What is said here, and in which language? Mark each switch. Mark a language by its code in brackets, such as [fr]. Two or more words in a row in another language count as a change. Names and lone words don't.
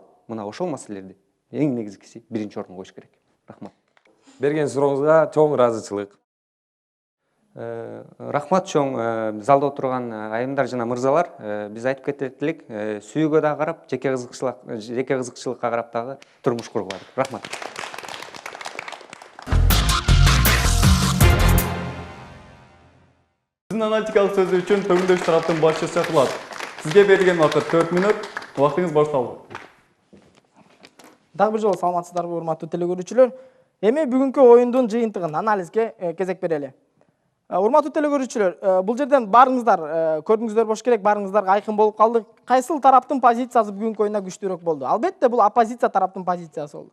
[ky] Мына ошол маселелерди эң негизгиси биринчи орунга коюш керек. Рахмат. Берген сурооңузга чоң ыраазычылык. Рахмат чоң залда отурган айымдар жана мырзалар. Биз айтып кетет элек, сүйүүгө да карап, жеке кызыкчылыкка карап дагы турмуш кургула. Рахмат. [kk] Сіздің аналитикалық сөзі үшін төгіндеуші тараптың басшысы шақырылады. Сізге берілген уақыт 4 минут. Уақытыңыз башталды. [ky] Дагы бир жолу саламатсыздарбы, урматтуу телекөрүүчүлөр. Эми бүгүнкү оюндун жыйынтыгын, анализге кезек берели. Урматтуу телекөрүүчүлөр, бул жерден баарыңыздар көрдүңүздөр болуш керек, баарыңыздарга айкын болуп калды. Кайсыл тараптын позициясы бүгүнкү оюнда күчтүүрөөк болду? Албетте бул оппозиция тараптын позициясы болду.